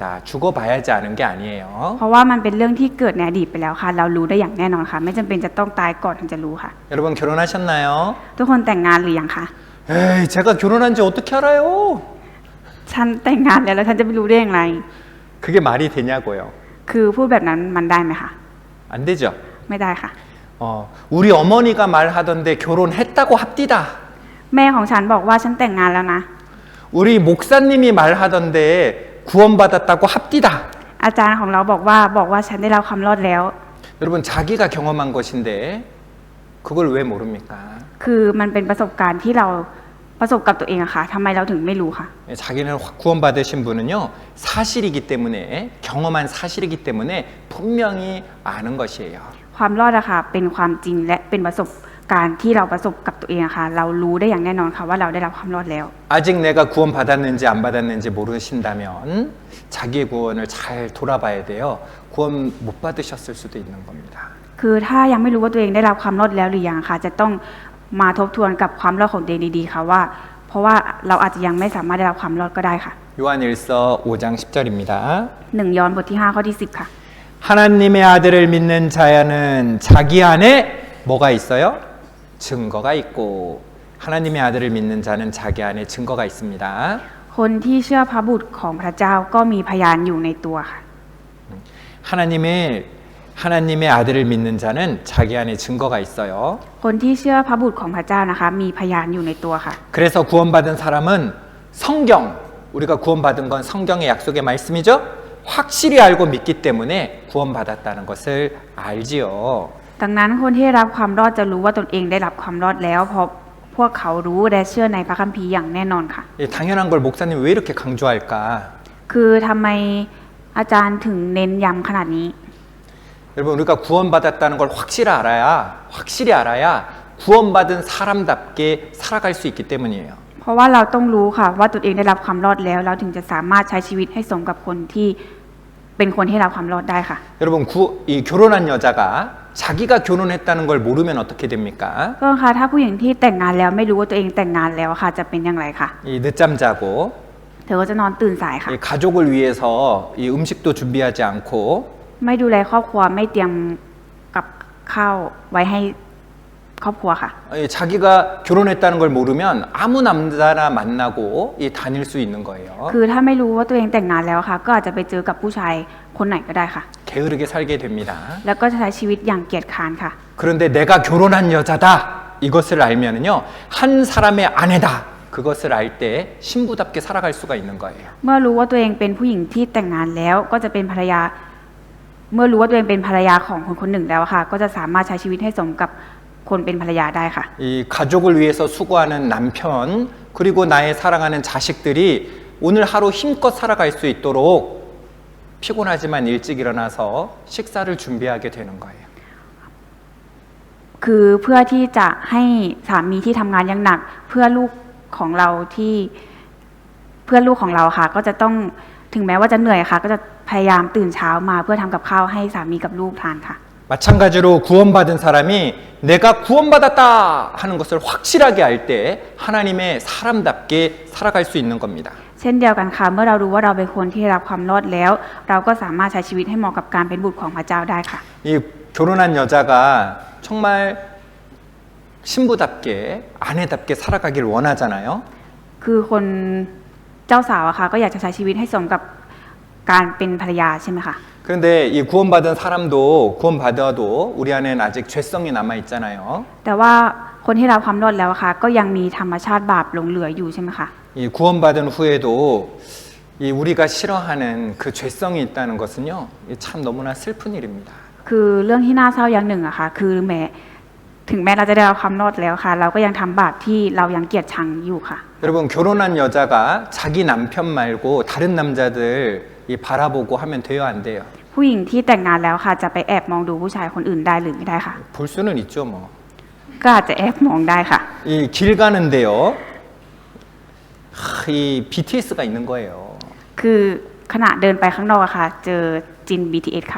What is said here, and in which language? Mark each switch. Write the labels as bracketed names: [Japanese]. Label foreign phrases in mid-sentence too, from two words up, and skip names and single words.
[Korean] 죽어봐야지 아는 게 아니에요. [Thai] เพราะว่ามันเป็นเรื่องที่เกิดในอดีตไปแล้วค่ะ เรารู้ได้อย่างแน่นอนค่ะ ไม่จำเป็นจะต้องตายก่อนถึงจะรู้ค่ะ [Korean] 여러분 결혼하셨나요? [Thai] ทุกคนแต่งงานหรือยังคะ [Korean] 에이, 제가 결혼한지 어떻게 알아요? [Thai] ฉันแต่งงานแล้วฉันจะไปรู้ได้อย่างไร [Korean] 그게 말이 되냐고요? [Thai] คือพูดแบบนั้นมันได้ไหมคะ [Korean] 안 되죠. [Thai] ไม่ได้ค่ะ [Korean] 우리 어머니가 말하던데 결혼했다고 합디다. [Thai] แม่ของฉันบอกว่าฉันแต่งงานแล้วนะ [Korean] 우리 목사님이 말하던데 구원받았다고 합디다. [Thai] อาจารย์ของเราบอกว่าฉันได้รับความรอดแล้ว [Korean] 여러분 자기가 경험한 것인데 그걸 왜 모릅니까? [Thai] คือมันเป็นประสบการณ์ที่เราประสบกับตัวเองอะค่ะทำไมเราถึงไม่รู้ค่ะ [Korean] 자기는 구원받으신 분은요 사실이기 때문에 경험한 사실이기 때문에 분명히 아는 것이에요. [Thai] ความรอดอะค่ะเป็นความจริงและเป็นประสบการณ์ที่เราประสบกับตัวเองอะค่ะ เรารู้ได้อย่างแน่นอนค่ะว่าเราได้รับความรอดแล้ว [Korean] 아직 내가 구원받았는지 안 받았는지 모르신다면 자기의 구원을 잘 돌아봐야 돼요. 구원 못 받으셨을 수도 있는 겁니다. [Thai] คือถ้ายังไม่รู้ว่าตัวเองได้รับความรอดแล้วหรือยังค่ะ จะต้องมาทบทวนกับความรอดของตัวเองดีๆค่ะว่า เพราะว่าเราอาจจะยังไม่สามารถได้รับความรอดก็ได้ค่ะ [Korean] 요한일서 5장 10절입니다. [Thai] 1 ยอห์นบทที่5ข้อที่10ค่ะ [Korean] 하나님의 아들을 믿는 자야는 자기 안에 뭐가 있어요? 증거가 있고 하나님의 아들을 믿는 자는 자기 안에 증거가 있습니다. [Thai] คนที่เชื่อพระบุตรของพระเจ้าก็มีพยานอยู่ในตัวค่ะ [Korean] 하나님의 아들을 믿는 자는 자기 안에 증거가 있어요. [Thai] คนที่เชื่อพระบุตรของพระเจ้านะคะ มีพยานอยู่ในตัวค่ะ [Korean] 그래서 구원받은 사람은 성경, 우리가 구원받은 건 성경의 약속의 말씀이죠. 확실히 알고 믿기 때문에 구원받았다는 것을 알지요. [Thai] ดังนั้นคนที่ได้รับความรอดจะรู้ว่าตนเองได้รับความรอดแล้วเพราะพวกเขารู้และเชื่อในพระคัมภีร์อย่างแน่นอนค่ะ [Korean] 당연한 걸 목사님 왜 이렇게 강조할까? [Thai] คือทำไมอาจารย์ถึงเน้นย้ำขนาดนี้ [Korean] 여러분 우리가 구원받았다는 걸 확실히 알아야 구원받은 사람답게 살아갈 수 있기 때문이에요. [Thai] เพราะว่าเราต้องรู้ค่ะว่าตนเองได้รับความรอดแล้วเราถึงจะสามารถใช้ชีวิตให้สมกับคนที่เป็นคนที่รับความรอดได้ค่ะ [Korean] 여러분 이 결혼한 여자가 자기가 결혼했다는 걸 모르면 어떻게 됩니까? [Thai] ก็ค่ะถ้าผู้หญิงที่แต่งงานแล้วไม่รู้ว่าตัวเองแต่งงานแล้วค่ะจะเป็นอย่างไรค่ะ [Korean] 이 늦잠 자고 [Thai] เธอก็จะนอนตื่นสายค่ะ [Korean] 이 가족을 위해서 이 음식도 준비하지 않고 [Thai] ไม่ดูแลครอบครัวไม่เตรียมกับข้าวไว้ให้ครอบครัวค่ะ [Korean] 자기가 결혼했다는 걸 모르면 아무 남자나 만나고 다닐 수 있는 거예요. [Thai] คือถ้าไม่รู้ว่าตัวเองแต่งงานแล้วค่ะ ก็อาจจะไปเจอกับผู้ชายคนไหนก็ได้ค่ะ [Korean] 게으르게 살게 됩니다. [Thai] แล้วก็จะใช้ชีวิตอย่างเกียจคร้านค่ะ [Korean] 그런데 내가 결혼한 여자다 이것을 알면은요 한 사람의 아내다 그것을 알 때 신부답게 살아갈 수가 있는 거예요. [Thai] เมื่อรู้ว่าตัวเองเป็นผู้หญิงที่แต่งงานแล้วก็จะเป็นภรรยาเมื่อรู้ว่าตัวเองเป็นภรรยาของคนคนหนึ่งแล้วค่ะ ก็จะสามารถใช้ชีวิตให้สมกับคนเป็นภรรยาได้ค่ะ [Korean] 이 가족을 위해서 수고하는 남편 그리고 나의 사랑하는 자식들이 오늘 하루 힘껏 살아갈 수 있도록 피곤하지만 일찍 일어나서 식사를 준비하게 되는 거예요. [Thai] คือเพื่อที่จะให้สามีที่ทำงานอย่างหนักเพื่อลูกของเราค่ะ ก็จะต้องถึงแม้ว่าจะเหนื่อยค่ะ ก็จะพยายามตื่นเช้ามาเพื่อทำกับข้าวให้สามีกับลูกทานค่ะ [Korean] 마찬가지로 구원받은 사람이 내가 구원받았다 하는 것을 확실하게 알 때 하나님의 사람답게 살아갈 수 있는 겁니다. [Thai] เช่นเดียวกันค่ะ เมื่อเรารู้ว่าเราเป็นคนที่ได้รับความรอดแล้ว เราก็สามารถใช้ชีวิตให้เหมาะกับการเป็นบุตรของพระเจ้าได้ค่ะ [Korean] 이 결혼한 여자가 정말 신부답게 아내답게 살아가길 원하잖아요. [Thai] คือคนเจ้าสาวอะค่ะ ก็อยากจะใช้ชีวิตให้สมกับการเป็นภรรยาใช่ไหมคะ [Korean] 그런데 이 구원받은 사람도 구원받아도 우리 안에는 아직 죄성이 남아 있잖아요. [Thai] แต่ว่าคนที่รับความรอดแล้วอะค่ะ ก็ยังมีธรรมชาติบาปหลงเหลืออยู่ใช่ไหมคะ [Korean] 이 구원받은 후에도 이 우리가 싫어하는 그 죄성이 있다는 것은요, 참 너무나 슬픈 일입니다. [Thai] คือเรื่องที่น่าเศร้าอย่างหนึ่งอะค่ะ คือถึงแม้เราจะได้รับความรอดแล้วค่ะ เราก็ยังทำบาปที่เรายังเกลียดชังอยู่ค่ะ [Korean] 여러분 결혼한 여자가 자기 남편 말고 다른 남자들 이 바라보고 하면 돼요, 안 돼요? [Thai] ผู้หญิงที่แต่งงานแล้วค่ะ จะไปแอบมองดูผู้ชายคนอื่นได้หรือไม่ได้ค่ะ [Korean] 볼 수는 있죠, 뭐. [Thai] ก็อาจจะแอบมองได้ค่ะ [Korean] 이 길 가는데요, 이 BTS가 있는 거예요. [Thai] คือขณะเดินไปข้างนอกอะค่ะ เจอจิน BTS ค่ะ